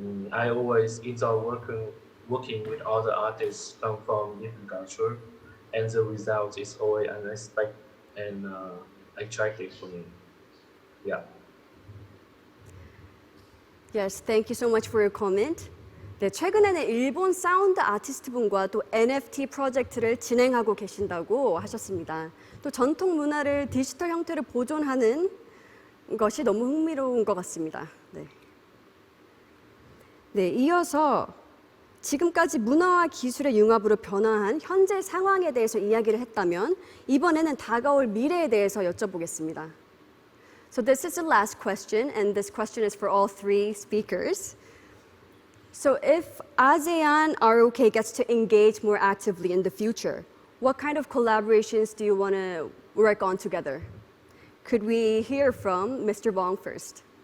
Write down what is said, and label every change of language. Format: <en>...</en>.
<en>I always enjoy working with other artists come from different cultures, and the result is always unexpected and attractive for me. Yeah. Yes, thank you so much for your comment.</en> <ko>네, 최근에는 일본 사운드 아티스트 분과 또 NFT 프로젝트를 진행하고 계신다고 하셨습니다. 또 전통 문화를 디지털 형태로 보존하는 것이 너무 흥미로운 것 같습니다. 네. 네, 이어서 지금까지 문화와 기술의 융합으로 변화한 현재 상황에 대해서 이야기를 했다면 이번에는 다가올 미래에 대해서 여쭤보겠습니다.</ko> <en>So this is the last question, and this question is for all three speakers. So if ASEAN-ROK gets to engage more actively in the future, what kind of collaborations do you want to work on together? Could we hear from Mr. Bong first?</en>